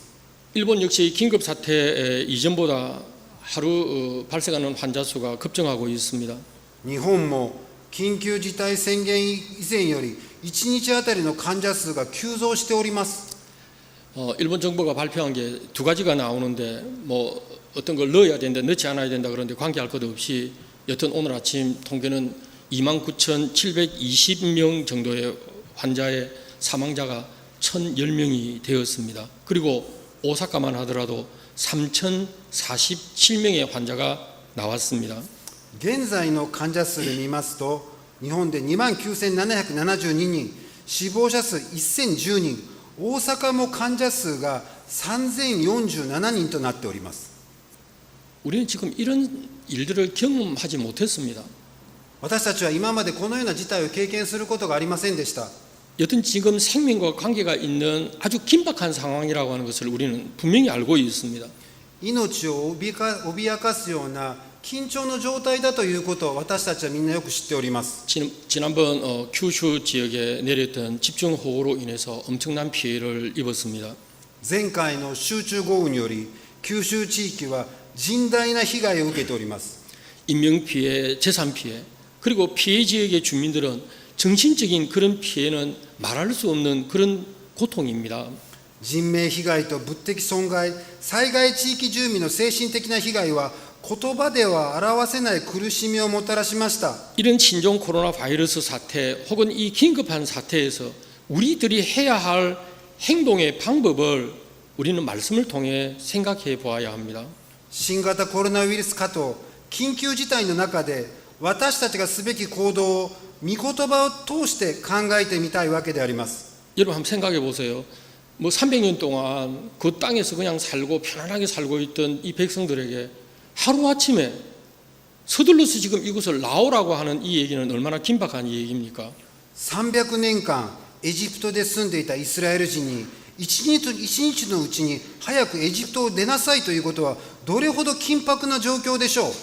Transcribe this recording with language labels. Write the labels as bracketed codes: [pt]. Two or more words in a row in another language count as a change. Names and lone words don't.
[ko] 일본 역시 긴급 사태 이전보다 하루 발생하는 환자 수가 급증하고 있습니다. [ja] 日本も緊急事態宣言以前より1日あたりの患者数が急増しております。 [ko] 일본 정부가 발표한 게 두 가지가 나오는데 뭐 어떤 걸 넣어야 된다, 넣지 않아야 된다 그런데 관계할 것 없이 여튼 오늘 아침 통계는 29,720명 정도의 환자의 사망자가 1,010명이 되었습니다. 그리고 오사카만 하더라도 3,047명의 환자가 나왔습니다. [ja] 現在の患者数で見ますと、日本で29,772人、死亡者数1,010人、大阪も患者数が3,047人となっております。 [ko] 우리는 지금 이런 일들을 경험하지 못했습니다. [ja] 私たちは今までこのような事態を経験することがありませんでした。 [ko] 여튼 지금 생명과 관계가 있는 아주 긴박한 상황이라고 하는 것을 우리는 분명히 알고 있습니다. [ja] 命を脅かすような緊張の状態だということを私たちはみんなよく知っております。 [ko] 지난번 큐슈 지역에 내렸던 집중호우로 인해서 엄청난 피해를 입었습니다. [ja] 前回の集中豪雨により九州地域は甚大な被害を受けております。 [ko] 인명피해, 재산피해, 그리고 피해 지역의 주민들은 정신적인 그런 피해는 말할 수 없는 그런 고통입니다. [ja] 人命被害と物的損害、災害地域住民の精神的な被害は言葉では表せない苦しみをもたらしました。 [ko] 이런 신종 코로나 바이러스 사태 혹은 이 긴급한 사태에서 우리들이 해야 할 행동의 방법을 우리는 말씀을 통해 생각해 보아야 합니다. [ja] 新型コロナウイルス化と緊急事態の中で私たちがすべき行動を御言葉を通して考えてみたいわけであります。 [ko] 여러분 한번 생각해 보세요. 뭐 300년 동안 그 땅에서 그냥 살고 편안하게 살고 있던 이 백성들에게 하루아침에 서둘러서 지금 이곳을 나오라고 하는 이 얘기는 얼마나 긴박한 얘기입니까? [ja] 300 年間エジプトで住んでいたイスラエル人に一日のうちに早くエジプトを出なさいということはどれほど緊迫な状況でしょう。